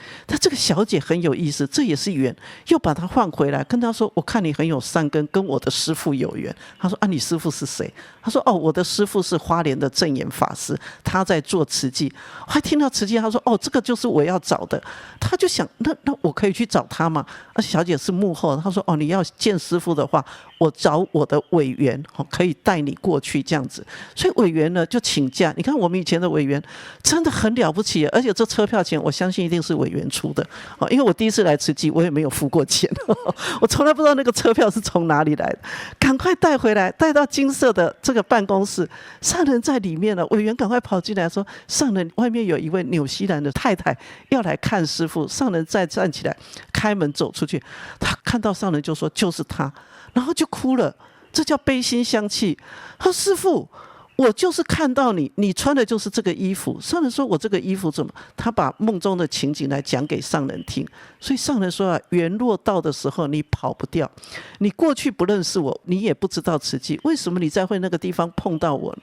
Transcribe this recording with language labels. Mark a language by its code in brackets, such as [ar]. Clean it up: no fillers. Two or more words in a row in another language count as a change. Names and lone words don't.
[zh] 但這個小姐很有意思，這也是緣，又把他換回來，跟他說：“我看你很有善根，跟我的師父有緣。” 他說：“你師父是誰？” 他說：“我的師父是花蓮的證嚴法師，他在做慈濟。” 還聽到慈濟，他說：“這個就是我要找的。”他就想，那我可以去找他嗎？小姐是幕後，他說：“你要見師父的話，我找我的委員可以帶你過去這樣子。” 所以委員呢就請假。你看我們以前的委員真的很了不起，而且這車票錢我相信一定是委員出的，因為我第一次來慈濟我也沒有付過錢，我從來不知道那個車票是從哪裡來的，趕快帶回來，帶到精舍的這個辦公室。上人在裡面了，委員趕快跑進來說：“上人，外面有一位紐西蘭的太太要來看師父。” 上人再站起來開門走出去，他看到上人就說：“就是他。” 然後就哭了，這叫悲心相契。他說：“師父，我就是看到你穿的就是這個衣服。” 上人說：“我這個衣服怎麼？”他把夢中的情景來講給上人聽。所以上人說緣若到的時候你跑不掉，你過去不認識我，你也不知道慈濟，為什麼你在會那個地方碰到我？